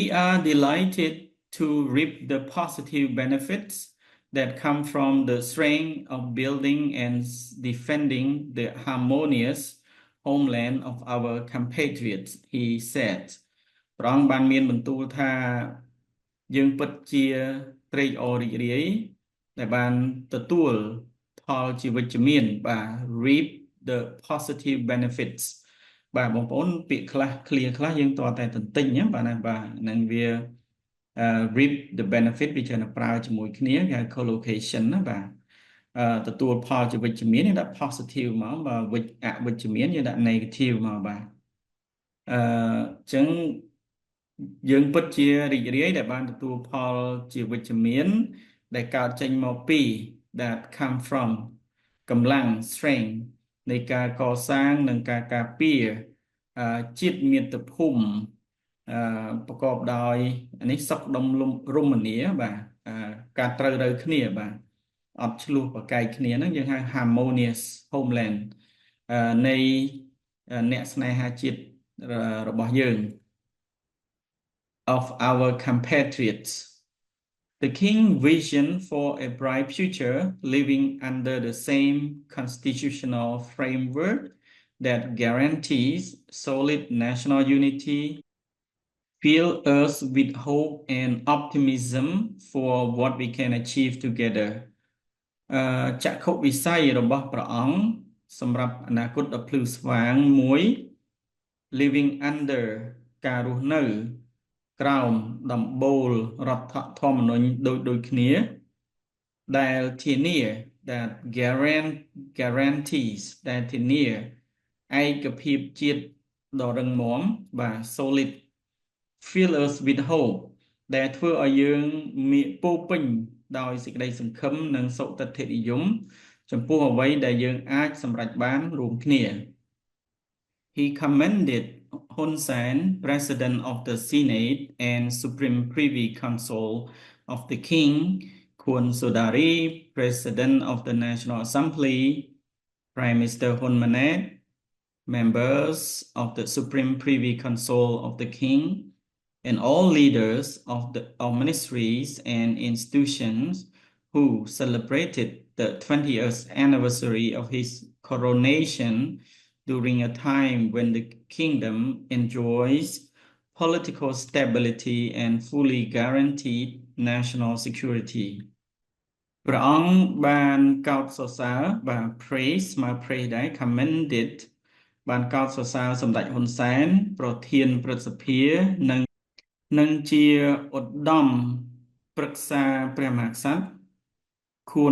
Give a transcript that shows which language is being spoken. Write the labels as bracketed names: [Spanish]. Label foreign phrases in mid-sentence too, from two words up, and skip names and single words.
[English] are delighted to reap the positive benefits that come from the strength of building and defending the harmonious homeland of our compatriots he said [Khmer] ព្រះអង្គបានមានបន្ទូលថាយើងពិតជាត្រេកអររីករាយដែលបានទទួលផលជាវិជ្ជមានបាទ [English] reap the positive benefits [Khmer] បាទបងប្អូនពាក្យខ្លះ clear ខ្លះយើងតតែទន្ទិញណាបាទណាបាទនឹងវា [English] reap the benefit [Khmer] វាច្រើនប្រើជាមួយគ្នាគេហៅ collocation ណាបាទទទួលផលជាវិជ្ជមានយើងដាក់ positive មកបាទអ វិជ្ជមានយើងដាក់ negative មកបាទអញ្ចឹងយើងពិតជារីករាយដែលបានទទួលផល ជាវិជ្ជមានដែលកើតចេញមកពី [English] that come from [Khmer] កម្លាំង strength នៃការកសាងនិងការការពារជាតិមាតុភូមិប្រកបដោយនេះសុខដុមរមនាបាទការត្រូវរើគ្នាបាទអត់ឆ្លោះប្រកែកគ្នាហ្នឹងយើងហៅ [English] harmonious homeland [Khmer] នៃអ្នកស្នេហាជាតិ របស់យើង [English] of our compatriots The king visioned for a bright future living under the same constitutional framework that guarantees solid national unity, fill us with hope and optimism for what we can achieve together [Khmer] ចក្ខុវិស័យរបស់ព្រះអង្គសម្រាប់អនាគតដ៏ភ្លឺស្វាងមួយ [English] living under [Khmer] ការរស់នៅក្រោមដំបូលរដ្ឋធម្មនុញ្ញដូចគ្នាដែលធានា [English] that [Khmer] guarantees ដែលធានាឯកភាពជាតិដ៏រឹងមាំបាទ solid [English] fill us with hope [Khmer] ដែលធ្វើឲ្យយើងមានពោពេញដោយសេចក្តីសង្ឃឹមនិងសុទិដ្ឋិនិយមចំពោះអ្វីដែលយើងអាចសម្រេចបានរួមគ្នា [English] He commended Hun Sen, President of the Senate and Supreme Privy Council of the King, Khun Sodari, President of the National Assembly, Prime Minister Hun Manet, members of the Supreme Privy Council of the King, and all leaders of ministries and institutions who celebrated the 20th anniversary of his coronation during a time when the kingdom enjoys political stability and fully guaranteed national security. [Khmer] ព្រះអង្គបានកោតសរសើរបាទ praise មក praise ដែរ commended បានកោតសរសើរសម្ដេចហ៊ុនសែនប្រធានព្រឹទ្ធសភានិងជាឧត្តមប្រឹក្សាព្រះមហាក្សត្រខួន